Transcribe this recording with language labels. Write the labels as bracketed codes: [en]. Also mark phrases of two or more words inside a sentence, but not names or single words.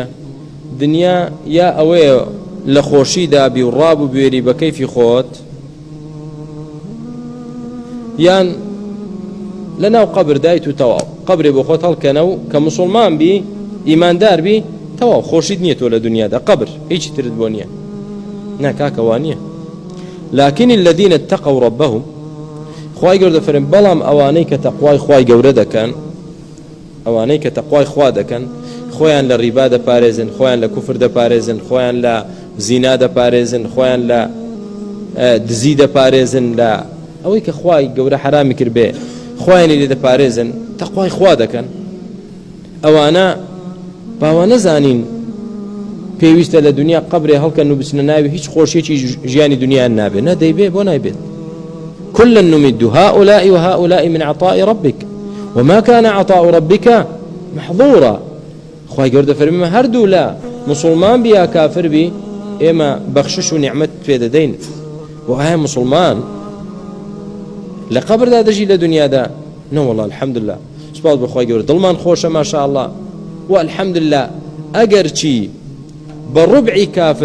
[ckb] دنیا یا ئەوەیە لە خۆشیدا بی و ڕابوو بوێری بە کەیفی خۆت، یان لە ناو قەبر دایت و تەواو قەبرێ بۆ خۆت هەڵکەنە و کە موسڵمان بی ئیماندار بی تەواو خۆشیت نییە تۆ لە دنیادا قەبر هیچی ترت بۆ نییە. ناکاکەوان نییە. [ar] لكن الذين اتقوا ربهم [ckb] خوای گەورە دەفەرمێ بەڵام ئەوانەی کە تەقوای خوای گەورە دەکەن، ئەوانەی کە تەقوای خوا دەکەن، خۆیان لە ڕیبا دەپارێزن، خۆیان لە کوفر دەپارێزن، خۆیان لە زینا دەپارێزن، خۆیان لە دزی دەپارێزن، لە ئەوەی کە خوای گەورە حرامی کردبێ خۆیان لێ دەپارێزن، تەقوای خوا دەکەن. ئەوانە باوە نەزانین پێویستە لە دنیا قەبرێ هەڵکەن و بچنە ناوی هیچ خۆشیێکی ژیانی دنیایان نابێت. نە دەیبێ بۆ نایبێت. [ar] كلا نمد هؤلاء وهؤلاء من عطاء ربك وما كان عطاء ربك محظورا. [ckb] خوای گەورە دەفەرمێ هەردوو لە مسلمان بی یا کافر بی ئێمە بەخشش و نیعمەت پێ دەدەین. و ئایا مسلمان لە قەبردا دەژی لە دنیادا؟ نەوەڵڵا الحەمدوللا سوپاس بە خوای گەورە دڵمان خۆشە ماشاءالله و الحەمدوللا ئەگەر چی بە ڕوبعی کافر